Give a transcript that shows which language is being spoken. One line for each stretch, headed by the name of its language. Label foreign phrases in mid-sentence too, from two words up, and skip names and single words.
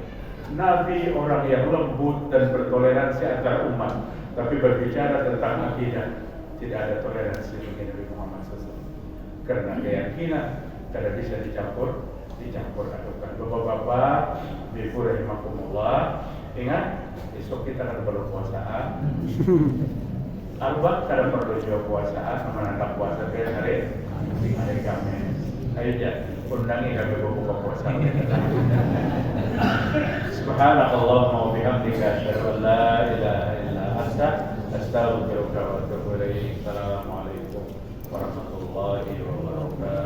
Indonesian: Nabi orang yang lembut dan bertoleransi antar umat, tapi berbicara tentang akidah tidak ada toleransi bagi Nabi Muhammad SAW. Karena keyakinan tidak bisa dicampur adukkan. Bapak-bapak, Ibu rahimakumullah, ingat besok kita akan berpuasaan.
Banjar: Arba kada perlu juga puasaan, menanggap puasa hari Kamis.
Indonesian: Ayo ya. undangi kami buka puasa.
Arabic: سبحانك اللهم وبحمدك أشهد أن لا إله إلا أنت أستغفرك وأتوب إليك. السلام عليكم ورحمة الله وبركاته.